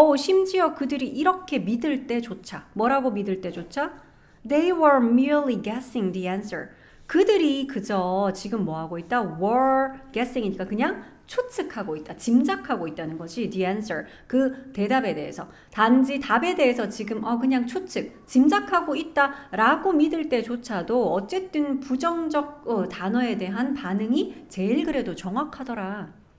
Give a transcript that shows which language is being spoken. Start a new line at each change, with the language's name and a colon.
Korean: 심지어 그들이 이렇게 믿을 때조차. 뭐라고 믿을 때조차?
English: They were merely guessing the answer.
Korean: 그들이 그저 지금 뭐 하고 있다?
English: were guessing
Korean: 이니까 그냥 추측하고 있다. 짐작하고 있다는 것이
English: the answer.
Korean: 그 대답에 대해서. 단지 답에 대해서 지금 그냥 추측, 짐작하고 있다라고 믿을 때조차도 어쨌든 부정적 단어에 대한 반응이 제일 그래도 정확하더라.